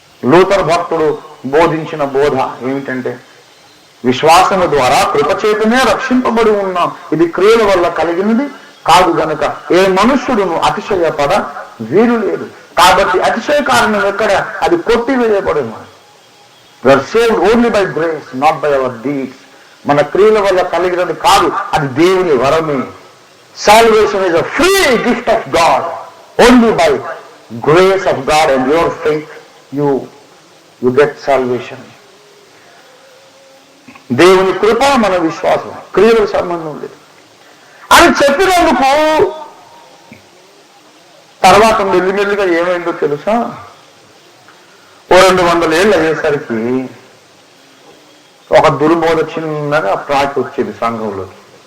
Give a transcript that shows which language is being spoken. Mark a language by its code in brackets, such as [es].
[te] Luther భక్తుడు బోధించిన బోధ ఏమిటంటే, విశ్వాసము ద్వారా కృపచేతనే రక్షింపబడి ఉన్నాం, ఇది క్రియల వల్ల కలిగినది కాదు గనుక ఏ మనుష్యుడును అతిశయపడ వీలు లేదు. కాబట్టి అతిశయ కారణం ఎక్కడ? అది కొట్టివేయబడిన. [en] We are saved only by grace, not by our deeds. [te] మన క్రియల వల్ల కలిగినది కాదు, అది దేవుని వరమే. [en] Salvation is a free gift of God. Only by grace of God and your faith you get salvation. [te] దేవుని కృప, మన విశ్వాసం, క్రియలకు సంబంధం లేదు అని చెప్పినందుకు తర్వాత మెల్లిమెల్లిగా ఏమైందో తెలుసా? 200 ఏళ్ళు అయ్యేసరికి ఒక దుర్బోధ చిన్నగా ప్రాకి వచ్చేది సంఘంలోకి.